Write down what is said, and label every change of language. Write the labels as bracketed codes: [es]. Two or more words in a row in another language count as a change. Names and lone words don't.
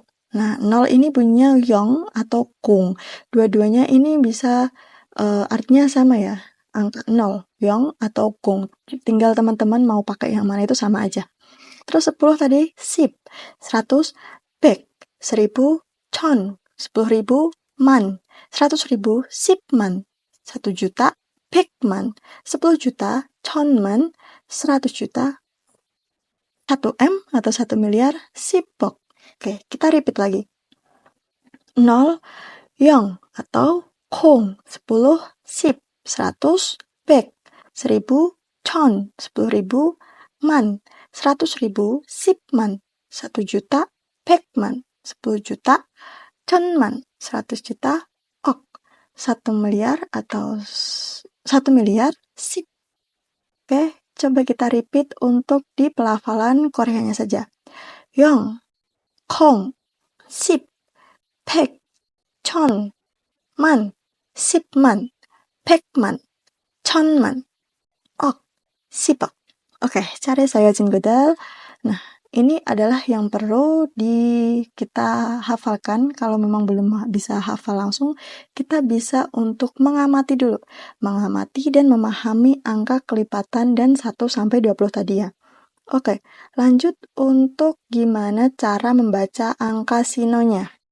[id] Nah, 0 ini bunyinya yong atau kung. Dua-duanya ini bisa artinya sama ya. Angka 0, yong atau kung. Tinggal teman-teman mau pakai yang mana itu sama aja. Terus 10 tadi sip, 100, 100, 1000, [ko] 천, 10.000 man, 100.000 10만, 1 juta 100만, 10 juta 1000만, 100 juta [id] 1 M atau 1 miliar [ko] 10억. [id] Oke, kita repeat lagi. 0, 0 atau 0, 10, 10, 100, 100, 1000, 1000, 10.000 man, 100.000 10만, 1 juta 100만, 10 juta 1000만, 100 juta 억, 1 miliar atau 1 miliar 10. Oke, coba kita repeat untuk di pelafalan Koreanya saja. 0, 0, 10, 100, 1000, [ko] 만, 10만, 100만, 1000만, 억, 10억. Oke, 잘했어요, 친구들. [id] Nah, ini adalah yang perlu kita hafalkan. Kalau memang belum bisa hafal langsung, kita bisa untuk mengamati dulu. Mengamati dan memahami angka kelipatan dan 1 sampai 20 tadi ya. Oke, lanjut untuk gimana cara membaca angka sinonya.